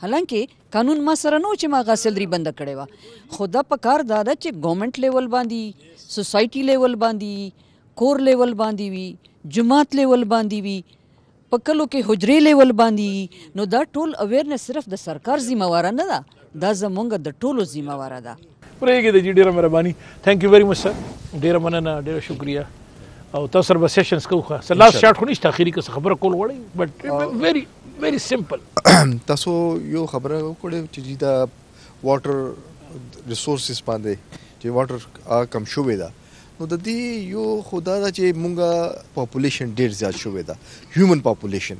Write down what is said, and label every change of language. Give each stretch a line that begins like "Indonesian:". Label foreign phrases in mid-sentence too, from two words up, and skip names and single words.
Pashto: حالانکه قانون ما سره نه و چې ما هغه سیلري بنده کړې وه، خو دا پکار دا ده چې
English: government level
Pashto: باندې،
English: society level
Pashto: باندې، کور لیول باندې وي، جماعت لیول باندې وي، په کلو کې حجرې لیول باندې. نو دا ټول اویرنس صرف د سرکار ذمہواره نه ده، دا زمونږ د ټولو ذمہواره ده. پرېږدي د جی ډېره مهرباني.
English: thank you very much sir,
Pashto: ډېره مننه، ډېره شکریه. او تاسو سره به سیشنز کوو. ښه سر
English: last short
Pashto: خو نشته اخري که څه خبره کول غواړئ،
English: but very very simple.
Pashto: تاسو یو خبره وکړئ چې دا
English: water resources
Pashto: باندې چې واټر کم شوې ده، نو د دې یو خدا دا چې مونږه پاپولیشن ډیر زیات شوې ده،
English: human population.